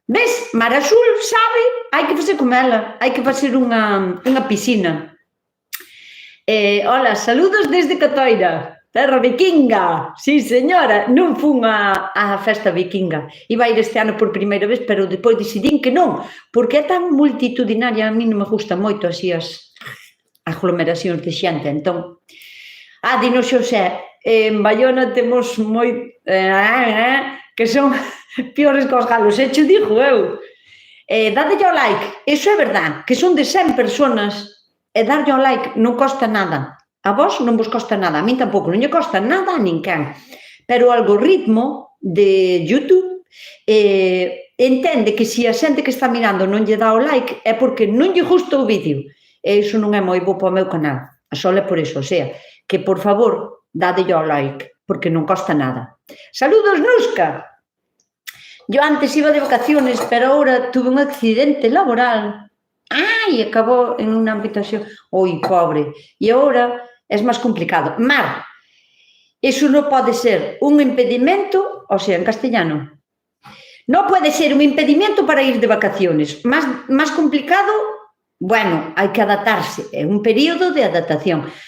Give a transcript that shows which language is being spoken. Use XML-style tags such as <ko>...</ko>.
<gl>Ves, Mar Azul sabe, hai que facer como ela, hai que facer unha piscina. Hola, saludos desde Catoira, terra vikinga. Sí, señora, non fun á festa vikinga. Iba a ir este ano por primeira vez, pero depois decidín que non, porque é tan multitudinaria, a mí non me gusta moito así as aglomeracións de xente. Entón, dino Xosé, en Baiona temos que son piores que os galos, cho digo eu. Dadelle ao like, iso é verdad, que son de 100 personas, e darlle ao like non costa nada. A vos non vos costa nada, a min tampouco, non lle costa nada a ninguén. Pero o algoritmo de YouTube entende que se a xente que está mirando non lle dá o like é porque non lle gusta o vídeo. E iso non é moi bo para o meu canal. A sola por iso, o sea, que por favor, dadelle ao like, porque non costa nada. Saludos, Nusca!</gl> <es>Yo antes iba de vacaciones, pero ahora tuve un accidente laboral.</es> <gl>E acabou en unha habitación. Oi, pobre. E agora é máis complicado. Mar, iso non pode ser un impedimento, o sea, en castellano, non pode ser un impedimento para ir de vacaciones. Máis complicado, bueno, hai que adaptarse. É un período de adaptación.</gl>